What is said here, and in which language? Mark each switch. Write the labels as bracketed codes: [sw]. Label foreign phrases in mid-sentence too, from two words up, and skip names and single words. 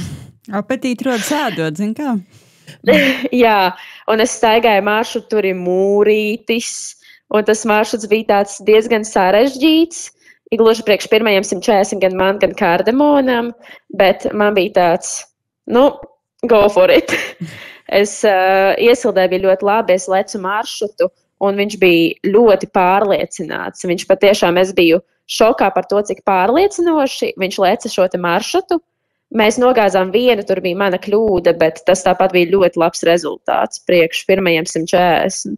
[lv] Apetīti rodas ēdot, zin kā? Jā, un es staigāju maršrutu, tur ir mūrītis, un tas maršruts bija tāds diezgan sarežģīts. Gluži priekš pirmajiem 140 gan man, gan Kardemonam, bet man bija tāds, [en] go for it. [lv] Es iesildēju, bija ļoti labi, es lecu maršrutu. Un viņš bija ļoti pārliecināts. Viņš patiešām, es biju šokā par to, cik pārliecinoši viņš leca šo te maršrutu. Mēs nogāzām vienu, tur bija mana kļūda, bet tas tāpat bija ļoti labs rezultāts priekš pirmajiem 140.